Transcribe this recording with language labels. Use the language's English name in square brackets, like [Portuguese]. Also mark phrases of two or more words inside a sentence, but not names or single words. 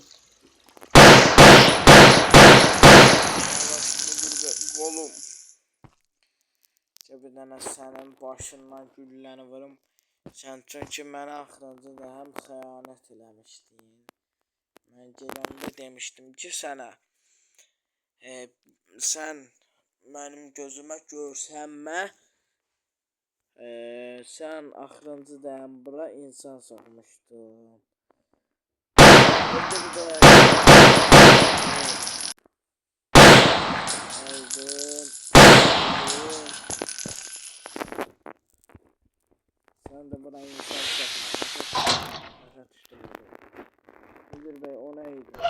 [Azerbaijani] Kolum. Bir dənə sənin başından gülləni vurum. Sən çünki mənə axırıncı da həm xəyanət eləmişdin. Mən gedəndə demişdim ki sənə sən mənim gözümə görsənmə. Sən axırıncı da həm bura insan soxmuşdun. [Turkish] Sen de buna insan çekme. Müdür bey o neydi?